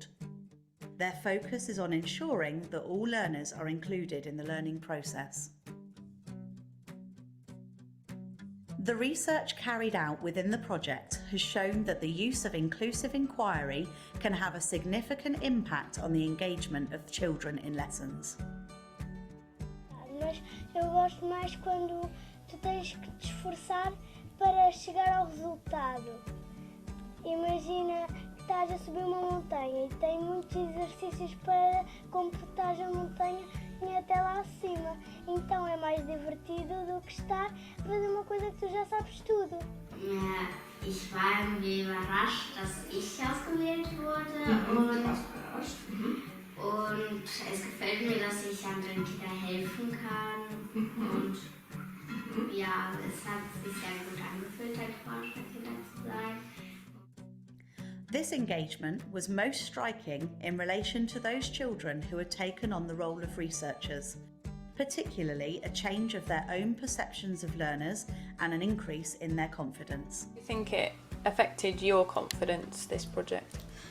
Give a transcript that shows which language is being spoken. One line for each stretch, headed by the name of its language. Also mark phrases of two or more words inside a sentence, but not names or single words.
English: Their focus is on ensuring that all learners are included in the learning process. The research carried out within the project has shown that the use of inclusive inquiry can have a significant impact on the engagement of children in lessons.
Portuguese: Mas eu gosto mais quando tu tens que te esforçar para chegar ao resultado. Imagina que estás a subir uma montanha e tem muitos exercícios para completar a montanha e até lá acima. Então é mais divertido do que estar a fazer uma coisa que tu já sabes tudo.
German: Ich war irgendwie überrascht, dass ich ausgewählt wurde und es gefällt mir, dass ich anderen Kindern helfen kann und ja, es hat sich sehr gut angefühlt, als Forscherkinder zu sein.
English: This engagement was most striking in relation to those children who had taken on the role of researchers, particularly a change of their own perceptions of learners and an increase in their confidence. Do you think it affected your confidence, this project?